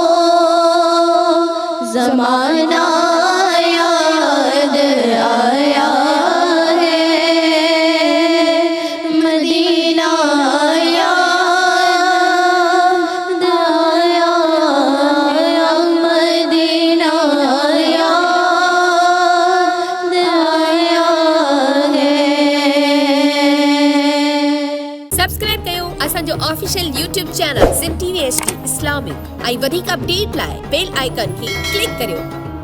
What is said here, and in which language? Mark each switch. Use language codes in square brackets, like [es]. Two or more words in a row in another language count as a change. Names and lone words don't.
[ur] زمانہ یاد آیا ہے مدینہ یاد آیا مدینہ یاد آیا ہے [sd] सब्सक्राइब कयो असांजो [en] official YouTube channel [sd] सिंध टीवी HD इस्लामिक ऐं वधीक अपडेट लाइ [en] bell icon [sd] खे क्लिक करियो।